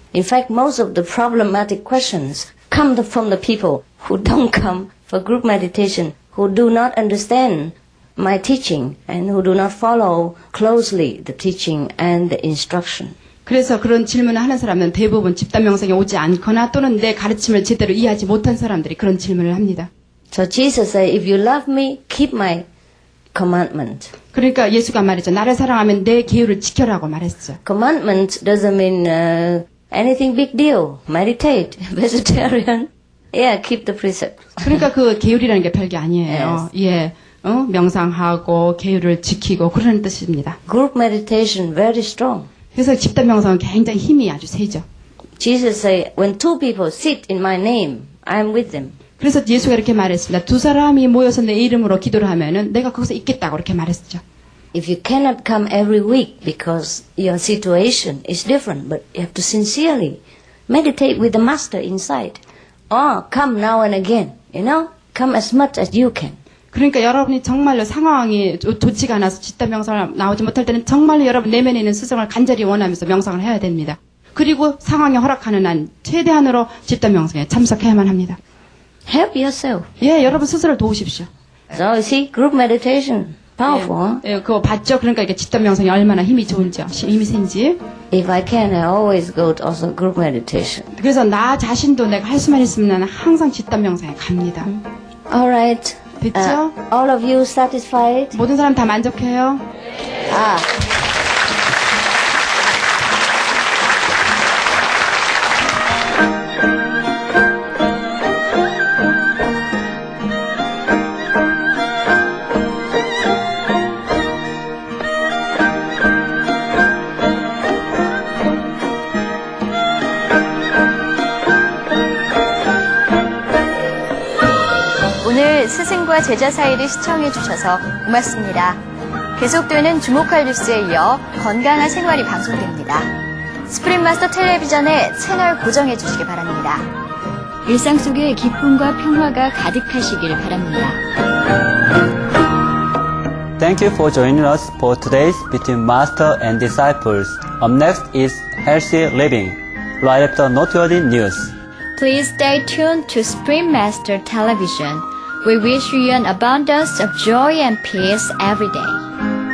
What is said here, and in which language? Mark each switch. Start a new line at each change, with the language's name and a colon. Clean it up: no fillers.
English: In fact, most of the problematic questions come from the people who don't come for group meditation, who do not understand my teaching, and who do not follow closely the teaching and the instruction.
Korean: 그래서 그런 질문을 하는 사람은 대부분 집단 명상에 오지 않거나 또는 내 가르침을 제대로 이해하지 못한 사람들이 그런 질문을 합니다.
English: So Jesus said, if you love me, keep my commandment.
Korean: 그러니까 예수가 말했죠. 나를 사랑하면 내 계율을 지켜라고 말했죠.
English: Commandment doesn't mean anything big deal. Meditate, vegetarian. Yeah, keep the precept.
Korean: 그러니까 그 계율이라는 게 별게 아니에요. 예, 명상하고 계율을 지키고 그러는 뜻입니다.
English: Group meditation very strong.
Korean: 그래서 집단 명상은 굉장히 힘이 아주 세죠.
English: Jesus said, when two people sit in my name, I am with them.
Korean: 그래서 예수가 이렇게 말했습니다. 두 사람이 모여서 내 이름으로 기도를 하면은 내가 거기서 있겠다고 이렇게 말했죠.
English: If you cannot come every week because your situation is different, but you have to sincerely meditate with the master inside. Or come now and again, come as much as you can.
Korean: 그러니까 여러분이 정말로 상황이 좋지가 않아서 집단 명상을 나오지 못할 때는 정말로 여러분 내면에 있는 스승을 간절히 원하면서 명상을 해야 됩니다. 그리고 상황이 허락하는 한 최대한으로 집단 명상에 참석해야만 합니다.
English: Help yourself.
Korean: 예, 여러분 스스로를 도우십시오.
English: So you see, group meditation, powerful.
Korean: 예, 그거 봤죠? 그러니까 이게 집단 명상이 얼마나 힘이 좋은지, 힘이 센지.
English: If I can, I always go to also group meditation.
Korean: 그래서 나 자신도 내가 할 수만 있으면 항상 집단 명상에 갑니다.
English: All right.
Korean: 됐죠?
English: All of you satisfied?
Korean: 모든 사람 다 만족해요? 오늘 스승과 제자 사이를 시청해 주셔서 고맙습니다. 계속되는 주목할 뉴스에 이어 건강한 생활이 방송됩니다. 스프링 마스터 텔레비전에 채널 고정해 주시기 바랍니다. 일상 속에 기쁨과 평화가 가득하시길 바랍니다.
English: Thank you for joining us for today's Between Master and Disciples. Up next is Healthy Living, right after noteworthy news. Please stay tuned to Spring Master Television. We wish you an abundance of joy and peace every day.